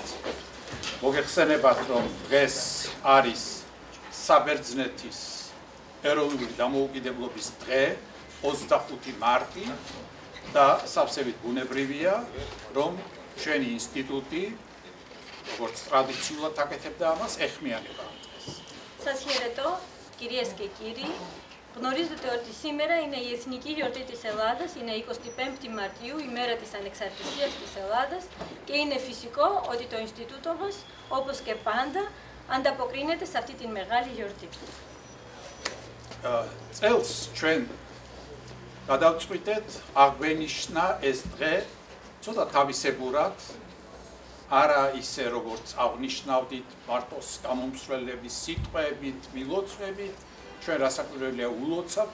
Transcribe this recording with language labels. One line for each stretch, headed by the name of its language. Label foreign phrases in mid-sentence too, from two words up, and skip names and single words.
Georgian: მოგეხსენებათ, რომ დღეს არის საბერძნეთის ეროვნული დამოუკიდებლობის დღე, 25 მარტი და სავსებით ბუნებრივია, რომ ჩვენი ინსტიტუტი, როგორც ტრადიციულად აკეთებდა ამას, ეხმიანება ამ დღეს.
Greek: Сосед, κυρίες και κύριοι, γνωρίζετε ότι σήμερα είναι η Εθνική Γιορτή της Ελλάδας, είναι 25η Μαρτίου, η μέρα της Ανεξαρτησίας της Ελλάδας και είναι φυσικό ότι το Ινστιτούτο μας, όπως και πάντα, ανταποκρίνεται σε αυτή την μεγάλη γιορτή.
Georgian: წელს ჩვენ გადავწყვიტეთ აღვენიშნა ეს დღე ცოტა თავისებურად, არა ისე როგორც აღნიშნავდით მარტოს გამომსვლელების სიტყვებით, მილოცვებით, ჩვენ რასაკვირველია ულოცავთ